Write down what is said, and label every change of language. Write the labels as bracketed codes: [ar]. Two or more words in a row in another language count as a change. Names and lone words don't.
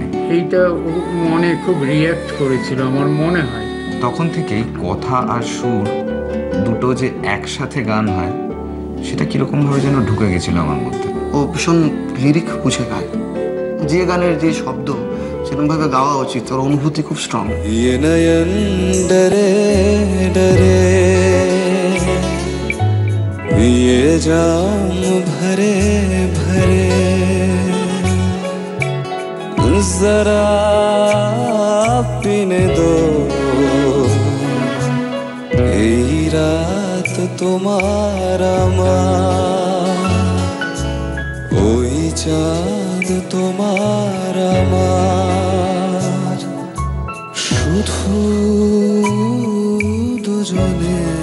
[bn] এইটা মনে খুব রিয়্যাক্ট করেছিল আমার মনে হয়। তখন থেকেই কথা আর সুর দুটো যে একসাথে গান হয়, সেটা কিরকম ভাবে যেন ঢুকে গেছিল আমার মধ্যে। ও ভীষণ লিরিক বুঝে গায়। যে গানের যে শব্দ সেরকমভাবে গাওয়া উচিত, ওর অনুভূতি খুব স্ট্রং। [hi] ये नयन डरे डरे, ये जाम भरे भरे, जरा पीने दो [bn] এই রাত তোমার আমার, ওই চাঁদ তোমার আমার, শুধু দুজনে।